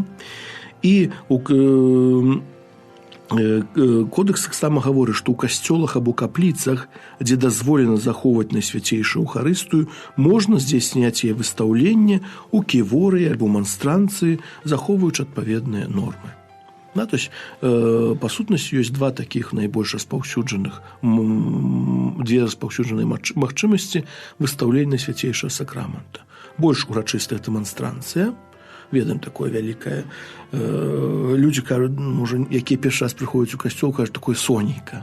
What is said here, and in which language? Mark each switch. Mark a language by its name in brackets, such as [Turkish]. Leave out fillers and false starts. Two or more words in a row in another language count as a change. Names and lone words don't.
[Belarusian] І кодэкс таксама гаворыць, што ў касцёлах або капліцах, дзе дазволена захоўваць Найсвяцейшую Эўхарыстыю, можна здзяйсняць яе выстаўленне ў ківорыі альбо манстранцыі, захоўваючы адпаведныя нормы. [Russian] Да, то есть, [Belarusian] по сутнасці, ёсць два такіх найбольш распаўсюджаных, две распаўсюджаныя магчымасці выстаўлення свяцейшага сакрамента. Больш урачыстая дэманстранцыя, ведаем такое вялікае. Людзі кажуць, можа, якія першы раз прыходзяць у касцёл, кажуць, такое сонейка.